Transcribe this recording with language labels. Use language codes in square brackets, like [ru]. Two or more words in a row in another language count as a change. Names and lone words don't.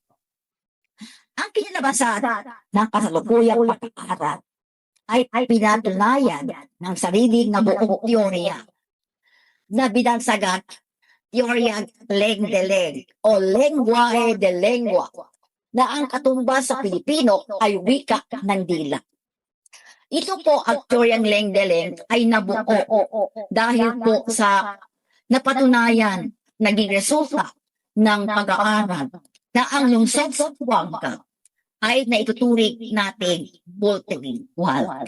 [tl] Ang kinalabasan ng kasalukuyang pag-aaral ay pinatunayan ng sariling na buong teorya na binansagat teoryang leng de leng o [es] lenguaje de lengua [tl] na ang katumbas sa Pilipino ay wika ng dila. Ito po ang teoryang leng de leng ay nabuo dahil po sa napatunayan naging resulta ng pag-aaral na ang lungsod sa Zamboanga ay naituturing natin multilingual.